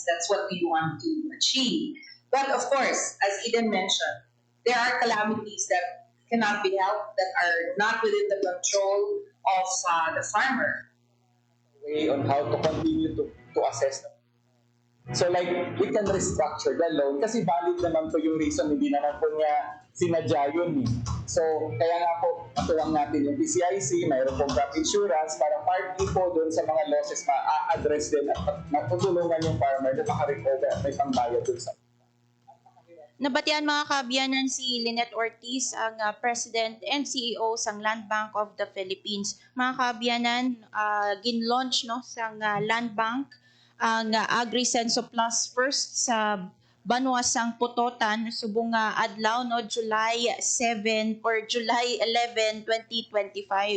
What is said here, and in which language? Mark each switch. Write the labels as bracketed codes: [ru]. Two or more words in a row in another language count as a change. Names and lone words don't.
[en] That's what we want to achieve. But of course, as Eden mentioned, there are calamities that cannot be helped, that are not within the control of the farmer. Way on how to continue to assess them. So like, we can restructure the loan [tl] kasi valid naman po yung reason, hindi naman po niya sinadya yun eh. So, kaya nga po, matuwang natin yung PCIC, mayroon pong [en] crop insurance [tl] para partly po doon sa mga losses ma-address din at matutulungan yung farmer na makarecover at may pangbayad doon sa. [hil] Nabatian mga kaabyanan si Lynette Ortiz, ang [en] President and CEO [hil] sang Land Bank of the Philippines. Mga kaabyanan, gin-launch no, sang Land Bank ang AgriSenso Plus first sa Banwa sang Putotan subong adlaw no [en] July 7 or July 11, [hil] 2025.